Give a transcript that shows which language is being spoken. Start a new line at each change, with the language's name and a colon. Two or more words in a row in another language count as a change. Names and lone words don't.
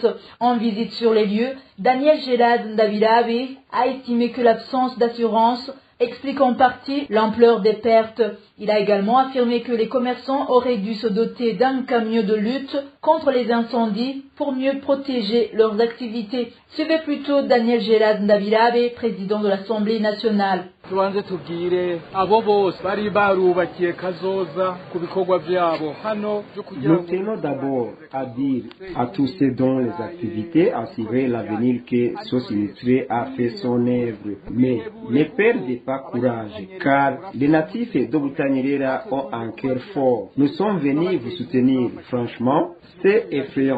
French: En visite sur les lieux, Daniel Gelad Ndavidabe a estimé que l'absence d'assurance explique en partie l'ampleur des pertes. Il a également affirmé que les commerçants auraient dû se doter d'un camion de lutte contre les incendies pour mieux protéger leurs activités. Suivez plutôt Daniel Gelad Ndavidabe, président de l'Assemblée nationale.
Rundi: tubanze tubwire abo bose bari barubakiye kazoza ku bikorwa byabo hano byo kugira
French: Nous tenons d'abord à dire à tous ceux dont les activités assuraient l'avenir que ce sinistré a fait son œuvre. Mais ne perdez pas courage, car les natifs de Butanyerera ont un cœur fort. Nous sommes venus vous soutenir. Franchement, c'est effrayant.